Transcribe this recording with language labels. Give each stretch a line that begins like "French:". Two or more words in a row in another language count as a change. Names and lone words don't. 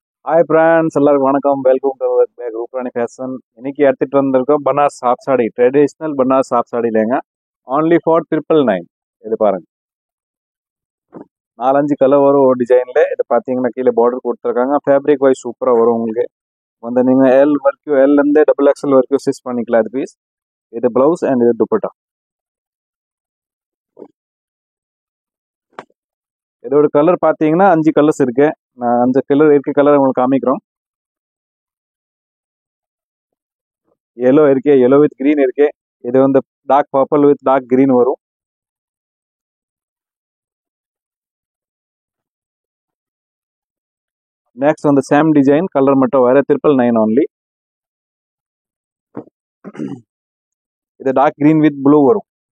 English: Hi friends
Tamil: எல்லாருக்கும் வணக்கம்
English: welcome to back
Tamil: ரூப்ராணி ஃபேஷன் இன்னைக்கு எடுத்துட்டு வந்திருக்கோம் பனாரஸ் சாஃப்ட் சாடி ட்ரெடிஷனல் பனாரஸ் சாஃப்ட் சாடி இல்லைங்க
English: only for 999
Tamil: இது பாருங்க நாலஞ்சு கலர் வரும் ஒரு டிசைன்ல இது பாத்தீங்கன்னா கீழே பார்டர் கொடுத்துருக்காங்க
English: fabric wise
Tamil: சூப்பரா வரும் உங்களுக்கு வந்து நீங்க எல் வரைக்கும் எல் இருந்து
English: double XL
Tamil: வரைக்கும் ஸ்டிச் பண்ணிக்கலாம் இது பீஸ் இது
English: blouse and
Tamil: இது துப்பட்டா இதோட கலர் பாத்தீங்கன்னா அஞ்சு கலர்ஸ் இருக்கு நான் அஞ்சு கலர் இருக்க கலர் உங்களுக்கு காமிக்கிறோம் येलो इरुक्के
English: yellow with green
Tamil: इरुक्के இது வந்து
English: dark purple with dark green
Tamil: வரும் நெக்ஸ்ட் வந்து
English: same design color
Tamil: மட்டும் வேற 999 only இது
English: dark green with blue
Tamil: வரும்